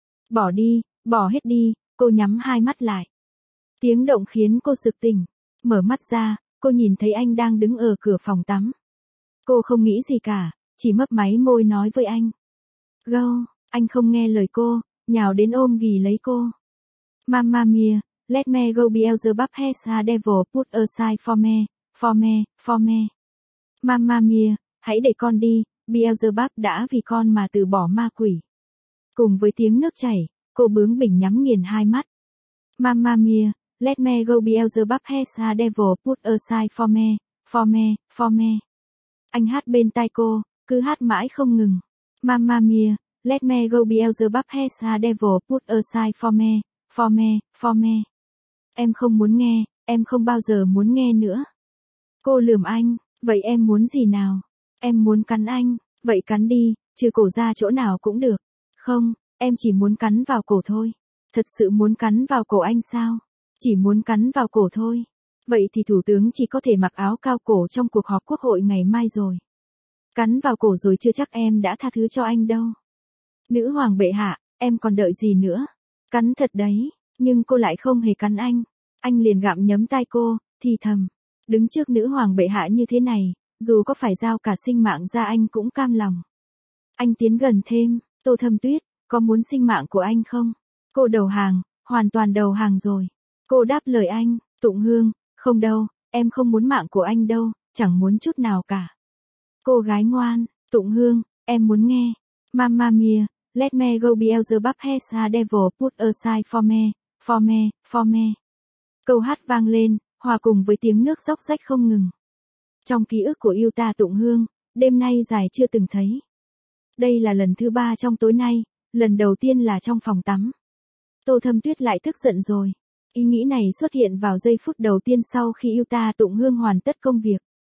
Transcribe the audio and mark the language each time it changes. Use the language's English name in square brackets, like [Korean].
[Vietnamese] Bỏ đi, bỏ hết đi, cô nhắm hai mắt lại. Tiếng động khiến cô sực tỉnh, mở mắt ra, cô nhìn thấy anh đang đứng ở cửa phòng tắm. Cô không nghĩ gì cả, chỉ mấp máy môi nói với anh. Gâu, anh không nghe lời cô, nhào đến ôm ghì lấy cô. [English] Mamma mia, let me go Beelzebub has a devil put aside for me. [Vietnamese] Mamma mia, hãy để con đi, Beelzebub đã vì con mà từ bỏ ma quỷ. Cùng với tiếng nước chảy, cô bướng bỉnh nhắm nghiền hai mắt. [English] Mamma mia, let me go Beelzebub has a devil put aside for me. [Vietnamese] Anh hát bên tai cô, cứ hát mãi không ngừng. [English] Mamma mia, let me go Beelzebub has a devil put aside for me. [Vietnamese] Em không muốn nghe, em không bao giờ muốn nghe nữa. Cô lườm anh, vậy em muốn gì nào? Em muốn cắn anh, vậy cắn đi, trừ cổ ra chỗ nào cũng được. Không, em chỉ muốn cắn vào cổ thôi. Thật sự muốn cắn vào cổ anh sao? Chỉ muốn cắn vào cổ thôi. Vậy thì thủ tướng chỉ có thể mặc áo cao cổ trong cuộc họp quốc hội ngày mai rồi. Cắn vào cổ rồi chưa chắc em đã tha thứ cho anh đâu. Nữ hoàng bệ hạ, em còn đợi gì nữa? Cắn thật đấy, nhưng cô lại không hề cắn anh. Anh liền gặm nhấm tai cô, thì thầm. Đứng trước nữ hoàng bệ hạ như thế này, dù có phải giao cả sinh mạng ra anh cũng cam lòng. Anh tiến gần thêm, Tô Thâm Tuyết, có muốn sinh mạng của anh không? Cô đầu hàng, hoàn toàn đầu hàng rồi. Cô đáp lời anh, Tụng Hương, không đâu, em không muốn mạng của anh đâu, chẳng muốn chút nào cả. Cô gái ngoan, Tụng Hương, em muốn nghe. Mamma mia, [English] Let me go Beelzebub has a devil put aside for me, for me, for me. [Vietnamese] Câu hát vang lên, hòa cùng với tiếng nước róc rách không ngừng. Trong ký ức của Yuta tụng hương, đêm nay dài chưa từng thấy. Đây là lần thứ ba trong tối nay, lần đầu tiên là trong phòng tắm. Tô Thâm Tuyết lại tức giận rồi. Ý nghĩ này xuất hiện vào giây phút đầu tiên sau khi Yuta tụng hương hoàn tất công việc.